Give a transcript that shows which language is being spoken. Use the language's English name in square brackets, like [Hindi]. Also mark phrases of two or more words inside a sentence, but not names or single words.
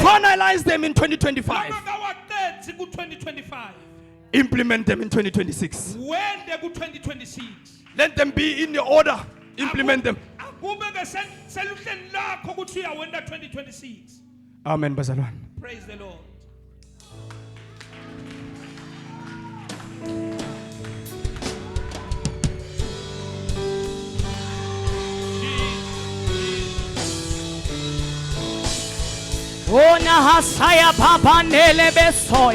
[English] finalize them in 2025. [Swati] longakawaqedzi ku-2025 [English] Implement them in 2026. [Swati] wende ku-2026 [English] Let them be in the order. Implement them. [Swati] akube ke seluhleni lakho ukuthi uyawenda 2026 Amen, bazalwane. [English] praise the Lord Ona hasaya papa nele besoya.